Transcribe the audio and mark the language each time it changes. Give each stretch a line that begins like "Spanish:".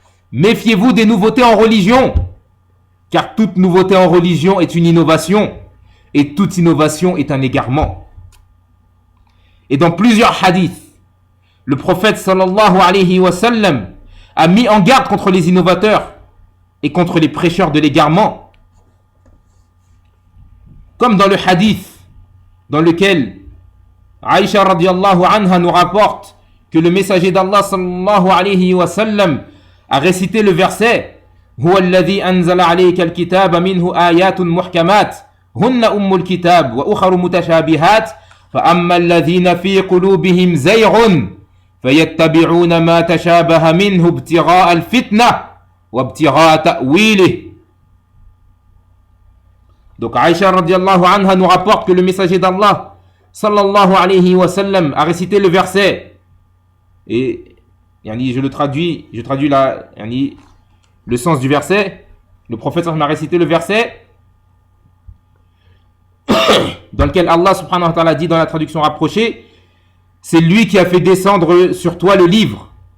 French: Méfiez-vous des nouveautés en religion, car toute nouveauté en religion est une innovation, et toute innovation est un égarement. Et dans plusieurs hadiths, le prophète sallallahu alayhi wa sallam a mis en garde contre les innovateurs et contre les prêcheurs de l'égarement, Comme dans le hadith dans lequel Aïcha radiallahu anha nous rapporte que le messager d'Allah sallallahu alayhi wa sallam a récité le verset
Arabic: هو الذي أنزل عليك الكتاب منه آيات محكمات هن أم الكتاب وأخر متشابهات فأما الذين في قلوبهم زيغ فيتبعون ما تشابه منه ابتغاء الفتنة وابتغاء تأويله.
French: Donc Aïcha radiallahu anha nous rapporte que le messager d'Allah sallallahu alayhi wa sallam a récité le verset et je traduis le sens du verset. Le prophète a récité le verset dans lequel Allah subhanahu wa ta'ala dit dans la traduction rapprochée: c'est lui qui a fait descendre sur toi le livre.